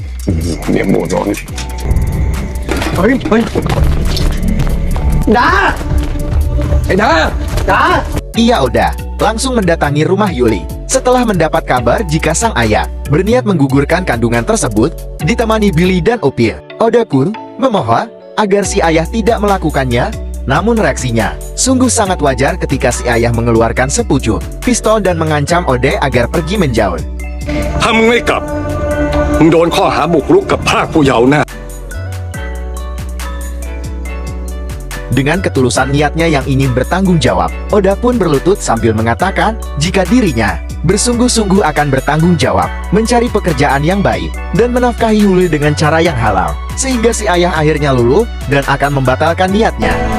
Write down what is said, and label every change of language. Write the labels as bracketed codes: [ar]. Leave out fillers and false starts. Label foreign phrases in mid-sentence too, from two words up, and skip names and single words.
[id] Iya, Oda langsung mendatangi rumah Yuli setelah mendapat kabar jika sang ayah berniat menggugurkan kandungan tersebut ditemani Billy dan Opir. Oda pun memohon agar si ayah tidak melakukannya. Namun reaksinya sungguh sangat wajar ketika si ayah mengeluarkan sepucuk pistol dan mengancam Ode agar pergi menjauh. [th] ถ้ามึงไม่กลับมึงโดนข้อหาบุกรุกกับพรากผู้เยาว์แน่ [id] Dengan ketulusan niatnya yang ingin bertanggung jawab, Oda pun berlutut sambil mengatakan jika dirinya bersungguh-sungguh akan bertanggung jawab, mencari pekerjaan yang baik, dan menafkahi Yuli dengan cara yang halal. Sehingga si ayah akhirnya luluh dan akan membatalkan niatnya.